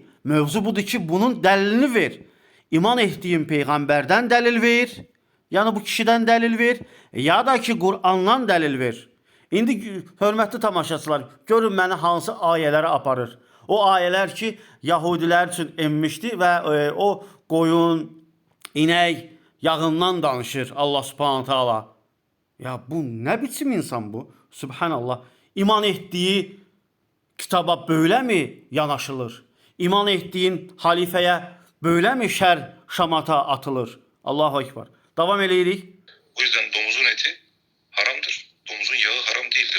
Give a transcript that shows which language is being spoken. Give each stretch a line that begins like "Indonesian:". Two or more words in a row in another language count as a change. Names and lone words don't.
Azerbaijani: Mövzu budur ki, bunun dəlilini ver. İman etdiyin peyğəmbərdən dəlil ver, yəni bu kişidən dəlil ver, ya da ki, Qur'andan dəlil ver. İndi hörmətli tamaşaçılar, görün məni hansı ayələrə aparır. O ayələr ki, Yahudilər üçün enmişdi və o qoyun, inək yağından danışır Allah
Arabic: سبحانه وتعالى.
Turkish: Ya bu ne biçim insan bu? Subhanallah. İman ettiği kitaba böyle mi yanaşılır? İman ettiğin halifeye böyle mi şer şamata atılır?
Arabic: الله أكبر.
Azerbaijani: Devam eləyirik.
Turkish: O yüzden domuzun eti haramdır. Domuzun yağı haram değildir.